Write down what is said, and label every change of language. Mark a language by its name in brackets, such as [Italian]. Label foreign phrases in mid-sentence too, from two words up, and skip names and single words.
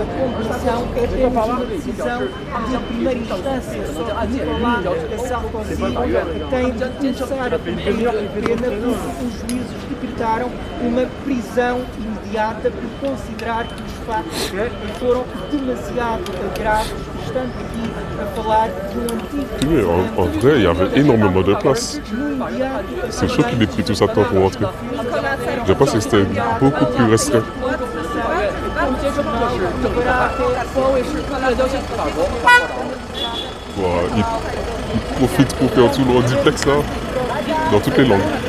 [Portuguese] conversão é apenas uma decisão de primeira instância, só que Nicolás Sarkozy tem de começar a cumprir a pena porque os juízes decretaram uma prisão imediata por considerar que os factos foram demasiado graves, estando aqui a falar de um antigo... [French] Oui, en vrai, il y avait énormément de place. C'est chaud qu'il ait pris tout ça de temps pour rentrer. Je pense que c'était beaucoup plus restreint. Voilà, il profite pour faire tout le duplex là, dans toutes les langues.